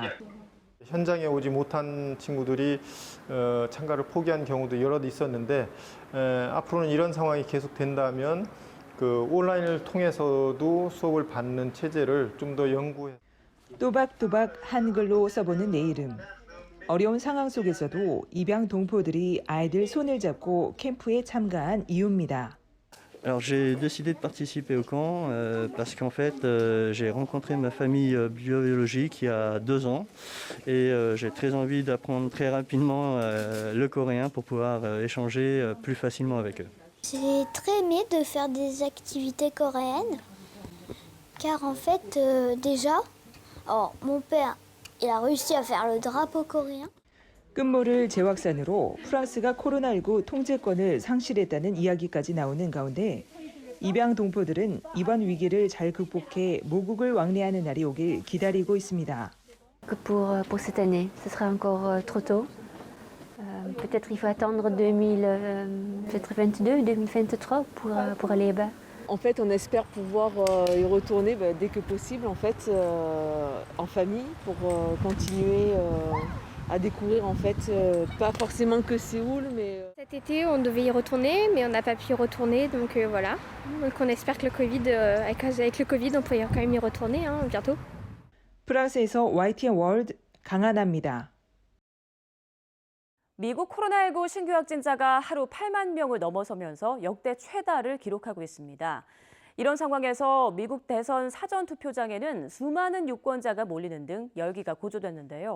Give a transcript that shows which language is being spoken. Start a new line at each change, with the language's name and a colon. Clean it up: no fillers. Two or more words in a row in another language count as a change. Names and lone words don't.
Korean: 현장에 오지 못한 친구들이 참가를 포기한 경우도 여럿 있었는데 앞으로는 이런 상황이 계속된다면 온라인을 통해서도 수업을 받는 체제를 좀 더 연구해. 또박또박 한글로 써보는 내 이름. 어려운 상황 속에서도 입양 동포들이 아이들 손을 잡고 캠프에 참가한 이유입니다.
French: Alors j'ai décidé de participer au camp parce qu'en fait j'ai rencontré ma famille biologique il y a 2 ans et j'ai très envie d'apprendre très rapidement le coréen pour pouvoir échanger plus facilement avec eux. J'ai très aimé de faire des activités coréennes car en fait déjà mon père il a réussi à faire le drapeau coréen.
Korean: 끝모를 재확산으로 프랑스가 코로나19 통제권을 상실했다는 이야기까지 나오는 가운데 입양 동포들은 이번 위기를 잘 극복해 모국을 왕래하는 날이 오길 기다리고 있습니다.
French: Pour cette année, ce sera encore trop tôt. Peut-être il faut attendre 2022, 2023 pour aller là-bas. En fait, on espère pouvoir y retourner dès que possible, en fait, en famille, pour continuer à découvrir, en fait, pas forcément que Séoul, mais... Cet été, on devait y retourner, mais on n'a pas pu y retourner, donc voilà. Donc on espère que le Covid, avec le Covid, on pourrait quand même y retourner bientôt.
Korean: 프랑스에서 YTN 월드 강하나입니다. 미국 코로나19 신규 확진자가 하루 8만 명을 넘어서면서 역대 최다를 기록하고 있습니다. 이런 상황에서 미국 대선 사전투표장에는 수많은 유권자가 몰리는 등 열기가 고조됐는데요.